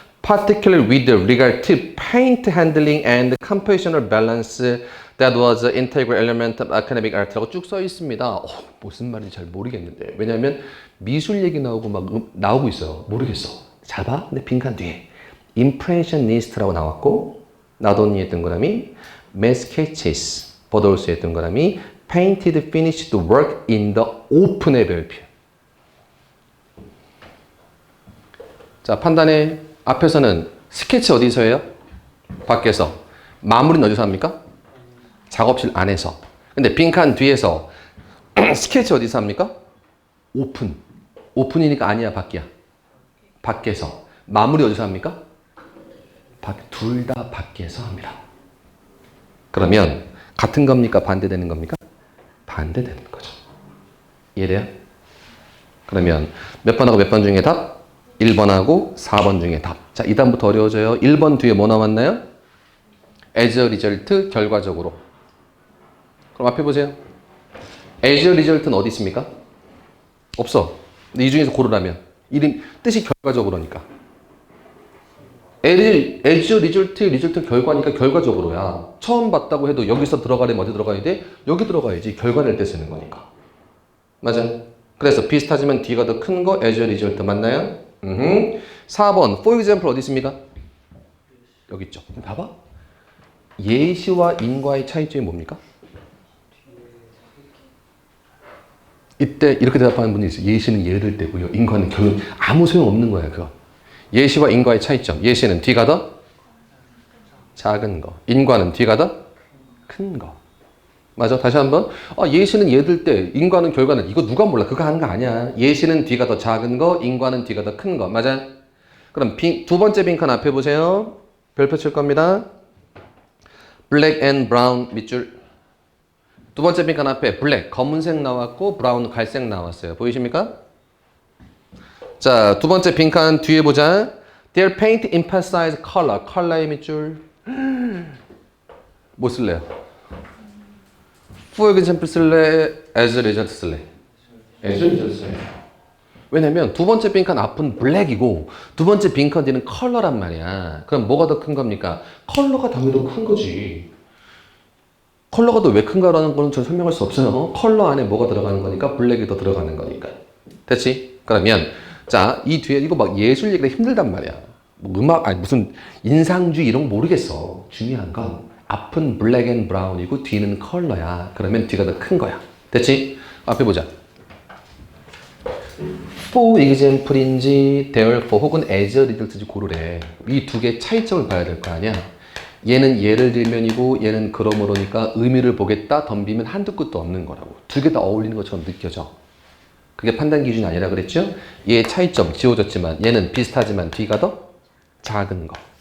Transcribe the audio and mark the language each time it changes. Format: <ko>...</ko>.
<en>Particularly with regard to paint handling and compositional balance that was an integral element of academic art 라고 쭉 써 있습니다.</en> <ko>무슨 말인지 잘 모르겠는데. 왜냐하면 미술 얘기 나오고 막 나오고 있어요. 모르겠어. 잘 봐. 근데 빈칸 뒤에 impressionist라고 나왔고 나돈니의 동그라미 made sketches, 버더울스의 동그라미 painted finished work in the open 의 별표. 자, 판단해. 앞에서는 스케치 어디서 해요? 밖에서. 마무리는 어디서 합니까? 작업실 안에서. 근데 빈칸 뒤에서 스케치 어디서 합니까? 오픈. 오픈이니까 아니야, 밖이야. 밖에서. 마무리 어디서 합니까? 둘 다 밖에서 합니다. 그러면 같은 겁니까? 반대되는 겁니까? 반대되는 거죠. 이해돼요? 그러면 몇 번하고 몇 번 중에 답? 1번하고 4번 중에 답. 자, 이 다음부터 어려워져요. 1번 뒤에 뭐 나왔나요? as a result, 결과적으로. 그럼 앞에 보세요. as a result는 어디 있습니까? 없어. 근데 이 중에서 고르라면. 뜻이 결과적으로니까. as a result, result 결과니까 결과적으로야. 처음 봤다고 해도 여기서 들어가려면 어디 들어가야 돼? 여기 들어가야지. 결과를 때 쓰는 거니까. 맞아? 그래서 비슷하지만 D가 더 큰 거 as a result 맞나요? 4번 for example 어디 있습니까? 여기 있죠. 봐봐. 예시와 인과의 차이점이 뭡니까? 이때 이렇게 대답하는 분이 있어요. 예시는 예를 때고요. 인과는 결국 아무 소용없는 거야. 그거. 예시와 인과의 차이점. 예시는 D가 더 작은 거. 인과는 D가 더 큰 거. 맞아. 다시 한번. 예시는 얘들 때, 인과는 결과는 이거 누가 몰라. 그거 하는 거 아니야. 예시는 D가 더 작은 거, 인과는 D가 더 큰 거. 맞아? 그럼 두 번째 빈칸 앞에 보세요. 별표 칠 겁니다. black and brown 밑줄. 두 번째 빈칸 앞에 black, 검은색 나왔고 brown, 갈색 나왔어요. 보이십니까? 자, 두 번째 빈칸 뒤에 보자. Their paint emphasize color. 컬러의 밑줄. 뭐 쓸래요? For example 쓸래? As a result 쓸래? As a result 쓸래. 왜냐면 두 번째 빈칸 앞은 블랙이고 두 번째 빈칸 뒤는 컬러란 말이야. 그럼 뭐가 더 큰 겁니까? 컬러가 당연히 더 큰 거지. 컬러가 더 왜 큰가라는 거는 전 설명할 수 없어요. 컬러 안에 뭐가 들어가는 거니까 블랙이 더 들어가는 거니까. 됐지? 그러면 자, 이 뒤에 이거 막 예술 얘기가 힘들단 말이야. 뭐 음악 아니 무슨 인상주의 이런 거 모르겠어. 중요한 건 앞은 블랙 앤 브라운이고 뒤는 컬러야. 그러면 뒤가 더 큰 거야. 됐지? 앞에 보자. for example인지 therefore 혹은 as a result인지 고르래. 이 두 개의 차이점을 봐야 될 거 아니야. 얘는 예를 들면이고 얘는 그러므로니까 의미를 보겠다 덤비면 한두 끝도 없는 거라고. 두 개 다 어울리는 것처럼 느껴져. 그게 판단 기준이 아니라 그랬죠? 얘의 차이점 지워졌지만 얘는 비슷하지만 D가 더 작은 거.</ko>